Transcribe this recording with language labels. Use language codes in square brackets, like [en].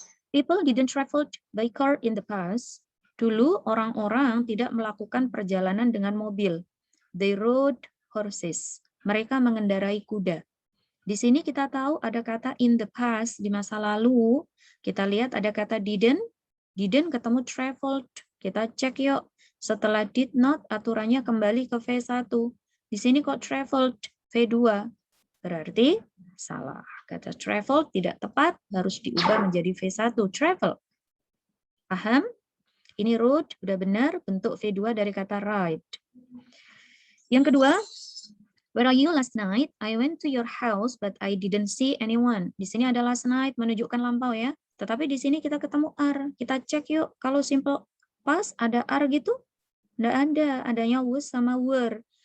[en] People didn't travel by car in the past. [id] Dulu orang-orang tidak melakukan perjalanan dengan mobil. [en] They rode horses. [id] Mereka mengendarai kuda. Di sini kita tahu ada kata [en] in the past, [id] di masa lalu. Kita lihat ada kata didn't ketemu traveled. Kita cek yuk. Setelah did not, aturannya kembali ke V1. Di sini kok traveled, V2. Berarti salah. Kata travel tidak tepat, harus diubah menjadi V1, travel. Paham? Ini road, udah benar, bentuk V2 dari kata ride. [en] Yang kedua, where are you last night? I went to your house, but I didn't see anyone. [id] Di sini ada last night, menunjukkan lampau ya. Tetapi di sini kita ketemu are. Kita cek yuk, kalau simple past ada are gitu? Nggak ada, adanya was sama were.